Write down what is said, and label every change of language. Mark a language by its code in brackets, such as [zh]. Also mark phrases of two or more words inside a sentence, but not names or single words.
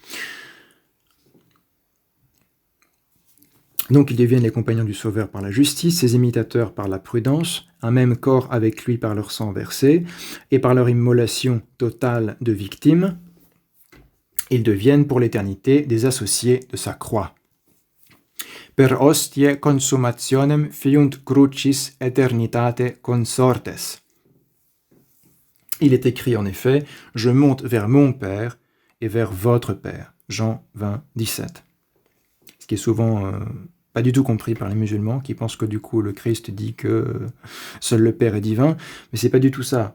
[fr] Donc ils deviennent les compagnons du Sauveur par la justice, ses imitateurs par la prudence, un même corps avec lui par leur sang versé, et par leur immolation totale de victimes, ils deviennent pour l'éternité des associés de sa croix. [la] Per hostie consummationem fiunt crucis aeternitate consortes. [fr] Il est écrit en effet, je monte vers mon Père et vers votre Père. Jean 20, 17. Ce qui est souvent pas du tout compris par les musulmans, qui pensent que du coup le Christ dit que seul le Père est divin, mais c'est pas du tout ça.